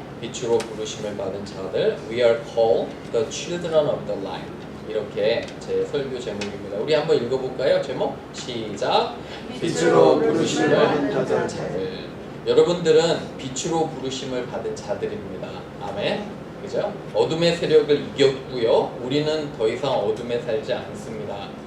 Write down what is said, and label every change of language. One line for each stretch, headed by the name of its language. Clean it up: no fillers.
Korean: 빛으로 부르심을 받은 자들.
English: We are called the children of the light.
Korean: 이렇게 제 설교 제목입니다. 우리 한번 읽어볼까요? 제목 시작. 빛으로 부르심을 받은 자들. 여러분들은 빛으로 부르심을 받은 자들입니다. 아멘. 그죠? 어둠의 세력을 이겼고요. 우리는 더 이상 어둠에 살지 않습니다.